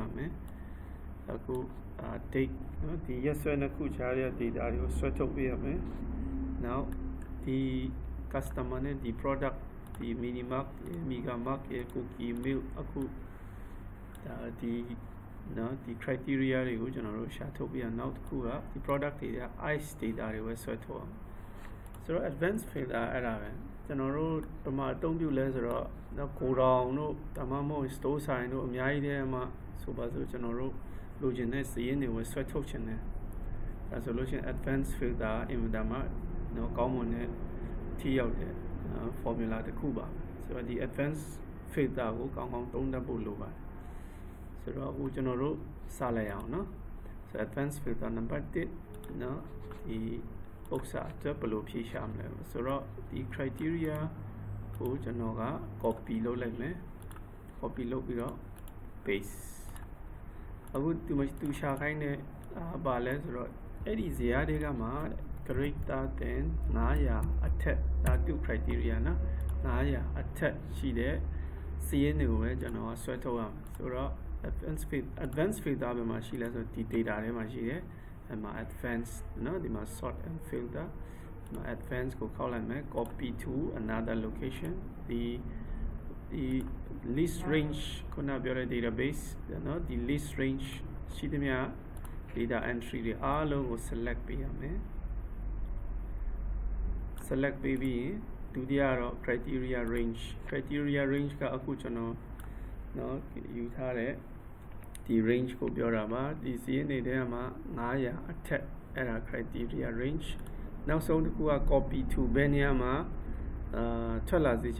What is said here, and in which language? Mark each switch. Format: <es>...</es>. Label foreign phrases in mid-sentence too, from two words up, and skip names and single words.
<my>မယ်အခုdate နော်ဒီရက်စွဲနှစ်ခုခြားတဲ့ data တွေကိုဆွဲထုတ်ပေးရမယ်နောက်ဒီ customer နဲ့ဒီ product ဒီ minimark megamark cookie milk အခုဒီနော်ဒီ criteria တွေကိုကျွန်တော်တို့ရှာထုတ်ပြီးနောက်တစ်ခုကဒီ product တွေက</my> <en>ice data</en> <my>တွေပဲဆွဲထုတ်အောင်ဆိုတော့</my> <en>advanced filter</en> <my>အဲ့ဒါပဲကျွန်တော်တို့ဒီမှာအသုံးပြုလဲဆိုတော့နော်ကိုတောင်တို့ဒါမှမဟုတ် store ဆိုင်တို့အများကြီးတည်းမှာဆိုပါစို့ကျွန်တော်တို့လိုချင်တဲ့ စီးရင်တွေဆွဲထုတ်ချင်တယ်ဒါဆိုလို့ရှိရင်</my> <en>advanced filter</en> <my>အင်မတန်မှနော်ကောင်းမွန်တဲ့ထိရောက်တဲ့ formula တစ်ခုပါဆိုတော့ဒီ</my> <en>advanced filter</en> <my>ကိုကောင်းကောင်းသုံးသပ်ဖို့လိုပါတယ်ဆိုတော့အခုကျွန်တော်တို့စလိုက်အောင်နော်ဆို</my> <en>advanced filter number 1</en> <my>နော်ဒီပုဒ်စာအတွက်ဘယ်လိုဖြေရှာမလဲဆိုတော့ဒီ criteria ကိုကျွန်တော်က copy လုပ်လိုက်မယ် copy လုပ်ပြီးတော့ paste အခုသူရှာခိုင်းတဲ့ဘာလဲဆိုတော့အဲ့ဒီဇယားတွေကမှ</my> <en>greater than 900</en> <my>အထက်ဒါတူ criteria နော်900အထက်ရှိတဲ့စီးရင်တွေကိုပဲကျွန်တော်ဆွဲထုတ်ရမယ်ဆိုတော့</my> <en>advanced filter</en> <my>ဘယ်မှာရှိလဲဆိုဒီ data ထဲမှာရှိတယ်အဲ့မှာ advanced နော်ဒီမှာ</my> <en>sort and filter</en> <my>ဒီမှာ advanced ကိုခေါက်လိုက်မယ်</my> <en>copy to another location</en> <my>ဒီ</my> <en>list range</en> <my>ခုနပြောတဲ့ database နော်ဒီ</my> <en>list range</en> <my>ရှိသမျှ</my> <en>data entry</en> <my>တွေအားလုံးကို select ပေးရမယ် select ပေးပြီးရင် ဒုတိယတော့</my> <en>criteria range</en> <my>ကအခုကျွန်တော်နော်ယူထားတဲ့ဒီ range ကိုပြောတာပါဒီစီးနေတဲ့မှာ900အထက်အဲ့ဒါ</my> <en>criteria range</en> <my>နောက်ဆုံးတစ်ခုက</my> <en>copy to</en> <my>ဘယ်နေရာမှာထွက်လာစေချ</my>